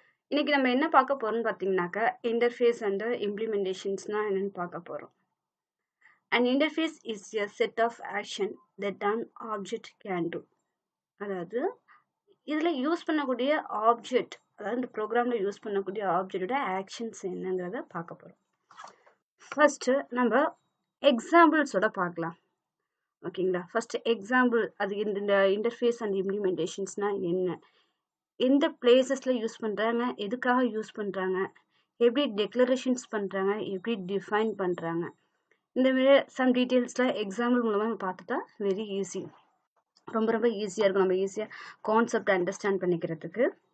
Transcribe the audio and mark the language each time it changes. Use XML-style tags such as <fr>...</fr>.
<ta>இன்னைக்கு நம்ம என்ன பார்க்க போறோம்னு பார்த்தீங்கன்னாக்கா interface and implementationsனா என்னன்னு பார்க்க போறோம்.</ta> <en>An interface is a set of action that an object can do.</en> <ta>அதாவது இதுல யூஸ் பண்ணக்கூடிய ஆப்ஜெக்ட், அதாவது இந்த ப்ரோக்ராம்ல யூஸ் பண்ணக்கூடிய ஆப்ஜெக்டோட ஆக்ஷன்ஸ் என்னங்கிறத பார்க்க போறோம். ஃபர்ஸ்ட் நம்ம எக்ஸாம்பிள்ஸோட பார்க்கலாம். ஓகேங்களா? ஃபர்ஸ்ட் எக்ஸாம்பிள், அது இந்த இன்டர்ஃபேஸ் அண்ட் இம்ப்ளிமெண்டேஷன்ஸ்னா என்ன, எந்த பிளேசஸ்ல யூஸ் பண்றாங்க, எதுக்காக யூஸ் பண்றாங்க, எப்படி டெக்ளரேஷன்ஸ் பண்றாங்க, எப்படி டிஃபைன் பண்றாங்க, இந்த மாதிரி சம் டீட்டெயில்ஸ்ல எக்ஸாம்பிள் மூலமா நம்ம பார்த்துட்டா வெரி ஈஸி, ரொம்ப ரொம்ப ஈஸியா இருக்கும், நம்ம ஈஸியா கான்செப்ட் அண்டர்ஸ்டாண்ட் பண்ணிக்கிறதுக்கு.</ta>